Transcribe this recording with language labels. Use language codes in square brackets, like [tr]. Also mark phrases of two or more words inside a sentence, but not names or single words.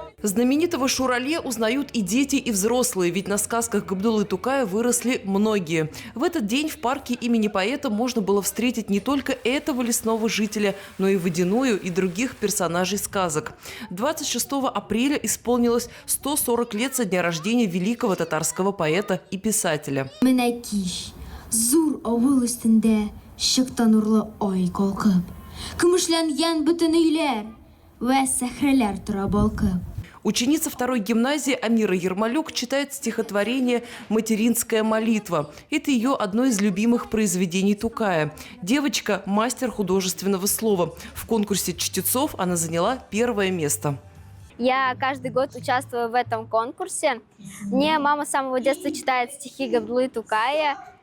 [ru] Знаменитого Шурале узнают и дети, и взрослые, ведь на сказках Габдуллы Тукая выросли многие. В этот день в парке имени поэта можно было встретить не только этого лесного жителя, но и Водяную и других персонажей сказок. 26 апреля исполнилось 140 лет со дня рождения великого татарского поэта и писателя. [tt] Зур авыл өстендә шыкта нурлы ай калкып, көмешләнгән бөтен өйләр вә сәхрәләр тора балкып. [ru] Ученица второй гимназии Амира Ермолюк читает стихотворение «Материнская молитва». Это ее одно из любимых произведений Тукая. Девочка – мастер художественного слова. В конкурсе чтецов она заняла первое место. Я каждый год участвую в этом конкурсе. Мне мама с самого детства читает стихи Габдуллы Тукая.